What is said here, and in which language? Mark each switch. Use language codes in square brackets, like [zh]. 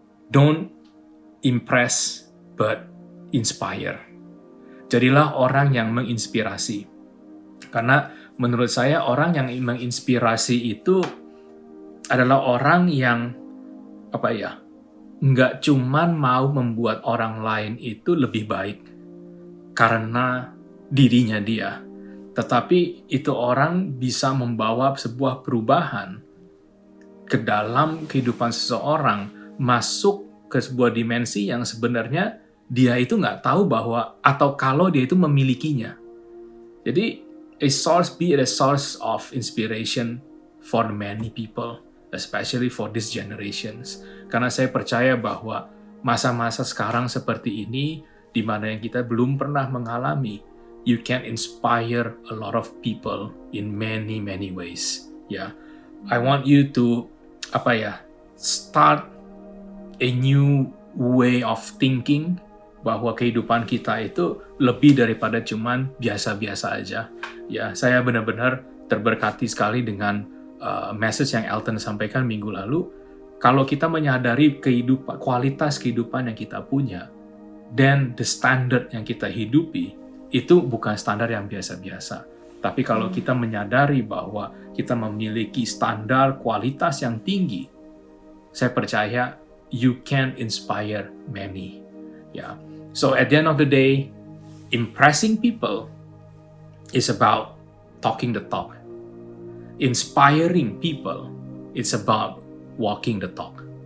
[en] Don't impress but inspire. [id] Jadilah orang yang menginspirasi. Karena menurut saya orang yang menginspirasi itu adalah orang yang nggak cuman mau membuat orang lain itu lebih baik karena dirinya dia, tetapi itu orang bisa membawa sebuah perubahan ke dalam kehidupan seseorang, masuk ke sebuah dimensi yang sebenarnya dia itu nggak tahu bahwa, atau kalau dia itu memilikinya. [en] Jadi be a source of inspiration for many people, especially for these generations. [id] Karena saya percaya bahwa masa-masa sekarang seperti ini, di mana yang kita belum pernah mengalami, [en] you can inspire a lot of people in many ways. Ya, I want you to start a new way of thinking, [id] bahwa kehidupan kita itu lebih daripada cuman biasa-biasa aja. Ya, saya benar-benar terberkati sekali dengan message yang Elton sampaikan minggu lalu. Kalau kita menyadari kualitas kehidupan yang kita punya, dan the standard yang kita hidupi, itu bukan standar yang biasa-biasa. Tapi kalau kita menyadari bahwa kita memiliki standar kualitas yang tinggi, saya percaya [en] you can inspire many. Yeah. So at the end of the day, impressing people is about talking the talk. Inspiring people, it's about walking the talk.